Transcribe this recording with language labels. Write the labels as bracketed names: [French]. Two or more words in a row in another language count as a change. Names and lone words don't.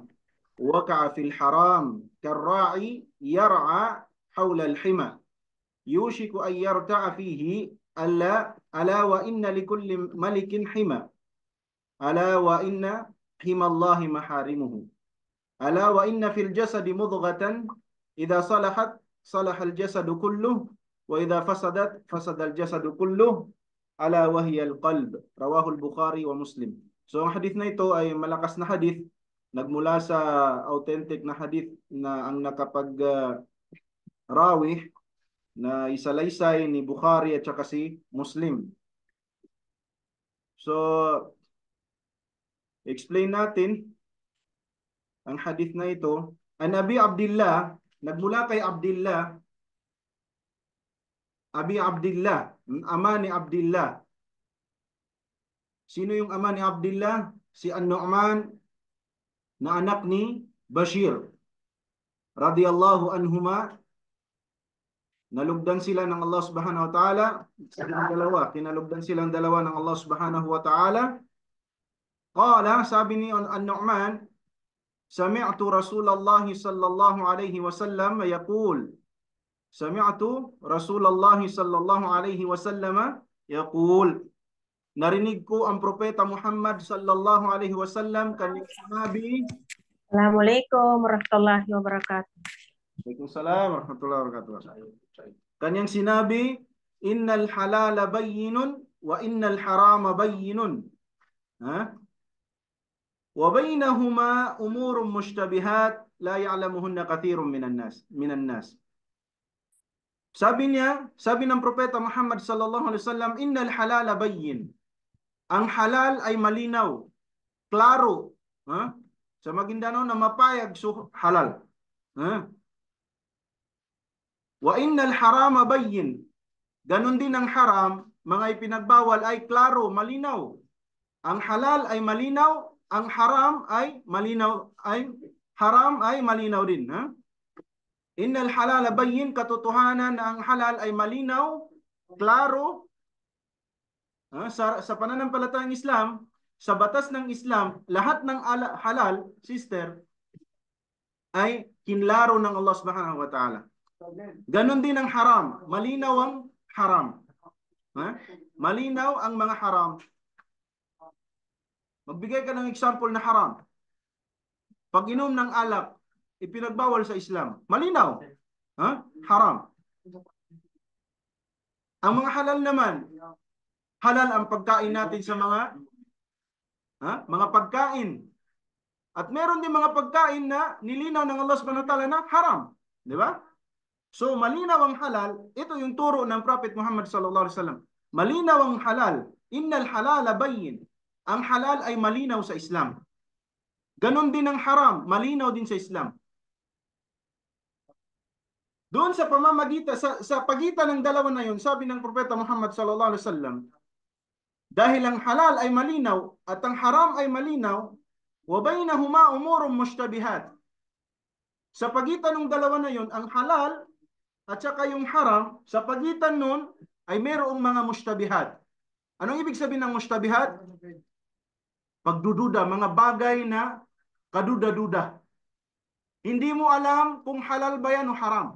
[Arabic] وقع في الحرام كالراعي يرعى حول الحمى يوشك أن يرتع فيه ألا وإن لكل ملك حمى ألا وإن حمى الله محارمه ألا وإن في الجسد مضغة إذا صلحت صلح الجسد كله وإذا فسدت فسد الجسد كله ألا وهي القلب. رواه البخاري ومسلم. [Filipino] So ang hadith na ito ay malakas na hadith, nagmula sa authentic na hadith na ang rawih na isalaysay ni Bukhari at saka si Muslim. So explain natin ang hadith na ito. [Arabic] عن أبي عبد الله, [Filipino] nagmula kay Abdullah, Abi Abdullah, ama ni Abdullah. Sino yung ama ni Abdullah? Si An-Nu'man na anak ni Bashir [Arabic] رضي الله عنهما. [Filipino] Nalugdan sila ng Allah [Arabic] سبحانه وتعالى. [Filipino] Kinalugdan silang dalawa ng Allah [Arabic] سبحانه وتعالى. Qala, [Filipino] sabi ni An-Nu'man, [Arabic] سمعت رسول الله صلى الله عليه وسلم يقول. سمعت رسول الله صلى الله عليه وسلم يقول. [Filipino] Narinig ko ang propeta Muhammad [Arabic] صلى الله عليه وسلم [Filipino] kanyang sinabi. [Arabic] السلام عليكم ورحمة الله وبركاته. وعليكم السلام ورحمة الله وبركاته. [Filipino] Kanyang sinabi, [Arabic] إن الحلال بين وإن الحرام بين. وبينهما أمور مشتبهات لا يعلمهن كثير من الناس. [Filipino] Sabi ng propeta Muhammad [Arabic] صلى الله عليه وسلم, إن الحلال بين. [Filipino] Ang halal ay malinaw, klaro. Sa Maguindanao na mapayag, so halal. [Arabic] وإن الحرام بين. [Filipino] Ganon din ang haram, mga ipinagbawal ay klaro, malinaw. Ang halal ay malinaw, ang haram ay malinaw, haram ay malinaw din. [Arabic] إن الحلال بين, [Filipino] katotohanan na ang halal ay malinaw, klaro. Sa pananampalatayang Islam, sa batas ng Islam, lahat ng halal, sister, ay kinlaro ng Allah [Arabic] سبحانه وتعالى. [Filipino] Ganon din ang haram. Malinaw ang haram. Malinaw ang mga haram. Magbigay ka ng example na haram. Pag inom ng alak, ipinagbawal sa Islam. Malinaw. Haram. Ang mga halal naman, halal ang pagkain natin sa mga pagkain. At meron din mga pagkain na nilinaw ng Allah [Arabic] سبحانه وتعالى [Filipino] na haram. Di ba? So, malinaw ang halal. Ito yung turo ng Prophet Muhammad [Arabic] صلى الله عليه وسلم. [Filipino] Malinaw ang halal. [Arabic] إن الحلال بين. [Filipino] Ang halal ay malinaw sa Islam. Ganon din ang haram. Malinaw din sa Islam. Doon sa pamamagitan, sa pagitan ng dalawa na yun, sabi ng Propeta Muhammad [Arabic] صلى الله عليه وسلم, [Filipino] dahil ang halal ay malinaw at ang haram ay malinaw, [Arabic] وبينهما أمور مشتبهات. [Filipino] Sa pagitan ng dalawa na yun, ang halal at saka yung haram, sa pagitan nun ay mayroong mga mushtabihat. Anong ibig sabihin ng mushtabihat? Pagdududa, mga bagay na kaduda-duda. Hindi mo alam kung halal ba yan o haram.